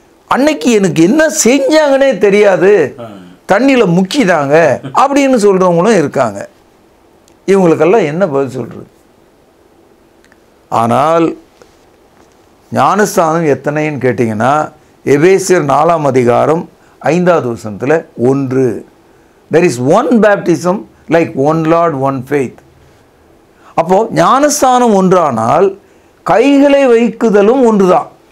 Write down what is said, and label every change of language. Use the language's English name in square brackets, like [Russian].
[Tamil] அன்னைக்கு எனக்கு என்ன செஞ்சாங்கன்னே தெரியாது, தண்ணியில் முக்கிதாங்க அப்படின்னு சொல்கிறவங்களும் இருக்காங்க. இவங்களுக்கெல்லாம் என்ன பதில் சொல்கிறது? ஆனால் ஞானஸ்தானம் எத்தனைன்னு கேட்டிங்கன்னா, எபேசியர் 4ஆம் அதிகாரம் 5வது வசனத்தில் 1. [English] There is one baptism like one Lord, one faith. [Tamil] அப்போது ஞானஸ்தானம் ஒன்றானால் கைகளை வைக்குதலும் ஒன்று தான்.